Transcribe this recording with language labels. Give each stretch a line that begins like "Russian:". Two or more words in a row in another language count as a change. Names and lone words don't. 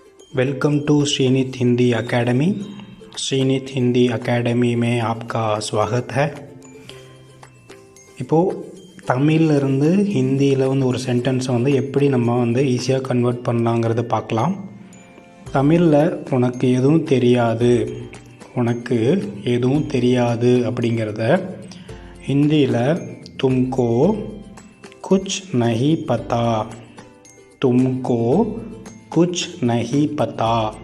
English: Welcome to
Hindi: श्रीनित हिंदी अकेडमी। श्रीनित हिंदी अकेडमी में आपका स्वागत है।
Tamil: இப்போது தமிழ்லேருந்து ஹிந்தியில் ஒரு சென்டென்ஸை எப்படி நம்ம ஈஸியாக கன்வெர்ட் பண்ணலாங்கிறத பார்க்கலாம். தமிழில் உனக்கு எதுவும் தெரியாது அப்படிங்கிறத ஹிந்தியில்
Hindi: तुमको कुछ नहीं पता, तुमको कुछ नहीं पता.